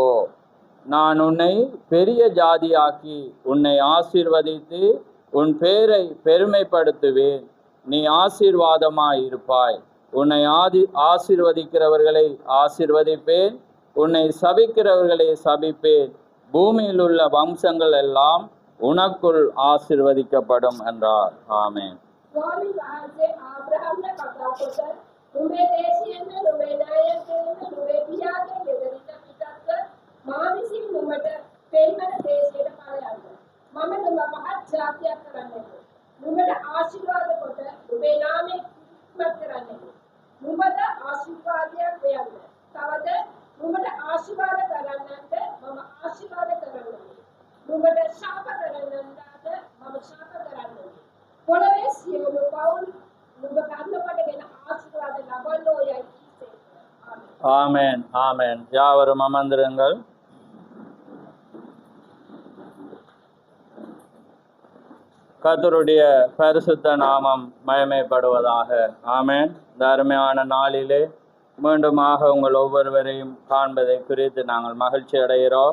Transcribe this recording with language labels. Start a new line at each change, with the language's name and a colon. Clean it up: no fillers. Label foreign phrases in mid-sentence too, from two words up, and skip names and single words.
Tamil: நான் உன்னை பெரிய ஜாதியாக்கி உன்னை ஆசீர்வதித்து உன் பேரை பெருமைப்படுத்துவேன். நீ ஆசீர்வாதமாயிருப்பாய். உன்னை ஆசீர்வதிக்கிறவர்களை ஆசீர்வதிப்பேன், உன்னை சபிக்கிறவர்களை சபிப்பேன். பூமியில் உள்ள வம்சங்கள் எல்லாம் உனக்குள் ஆசீர்வதிக்கப்படும் என்றார். ஆமென்.
Sinhala: ස්වාමීන් වහන්සේ ආබ්‍රහම්ට කතා කොට නුඹේ දේශයෙන්ද නුඹේ නායකයෙන්ද නුඹේ පියාගේ ගෙදරින් පිටත්ව මා විසින් නුඹට පෙන්වන දේශයට පලයන්ද. මම නුඹ මහත් ජාතියක් කරන්නෙමි. නුඹට ආශිර්වාද කොට නුඹේ නාමය කිස්මත් කරන්නෙමි. නුඹට ආශිර්වාදයක් වේයන්ද. තවද නුඹට ආශිර්වාද කරන්නන්ට මම ආශිර්වාද කරන්නෙමි. නුඹට ශාප කරන්නන්ට මම ශාප කරන්නෙමි. පොළවේ සියලු පවුල් නුඹ කන්නකොටගෙන ආශිර්වාද ලබන්නෝ යයි කීසේ.
Tamil: ஆமென். ஆமென். யாவரும் அமர்ந்திருங்கள். கர்த்தருடைய பரிசுத்த நாமம் மகிமைப்படுவதாக. ஆமென். இந்த அருமையான நாளிலே மீண்டுமாக உங்கள் ஒவ்வொருவரையும் காண்பதை குறித்து நாங்கள் மகிழ்ச்சி அடைகிறோம்.